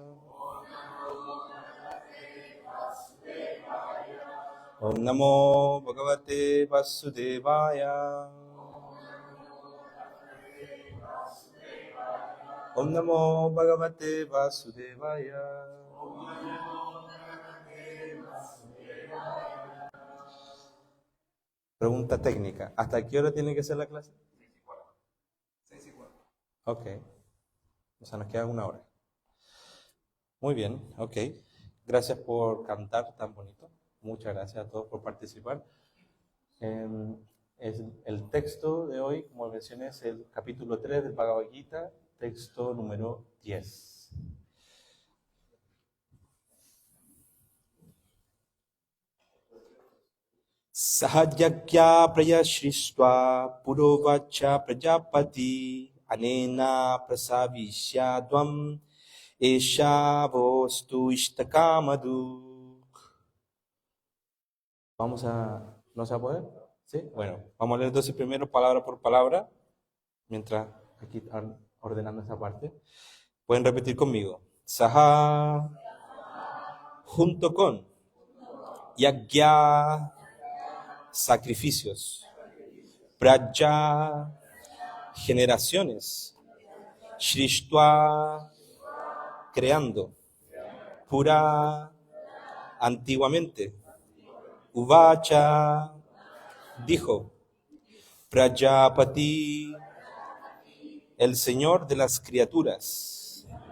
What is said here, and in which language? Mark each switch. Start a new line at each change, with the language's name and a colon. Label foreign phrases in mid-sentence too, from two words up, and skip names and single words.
Sanskrit: ॐ नमो भगवते वासुदेवाय. ॐ नमो भगवते वासुदेवाय.
Spanish: Pregunta técnica. ¿Hasta qué hora tiene que ser la clase? 6:15. Ok. O sea, nos queda 1 hora. Muy bien, ok. Gracias por cantar tan bonito. Muchas gracias a todos por participar. El texto de hoy, como mencioné, es el capítulo 3 del Bhagavad Gita, texto número 10.
Sanskrit: सहयज्ञाः प्रजाः सृष्ट्वा पुरोवाच प्रजापतिः अनेन प्रसविष्य ध्वम् एष वोऽस्तु इष्टकामधुक्.
Spanish: ¿No se va a poder? ¿Sí? Bueno, vamos a leer entonces primero palabra por palabra, mientras aquí están ordenando esa parte. Pueden repetir conmigo. Saha, junto con, yagya, sacrificios, praja, generaciones, shrishtua, creando, pura, antiguamente, uvacha, dijo, Prajapati, el Señor de las criaturas,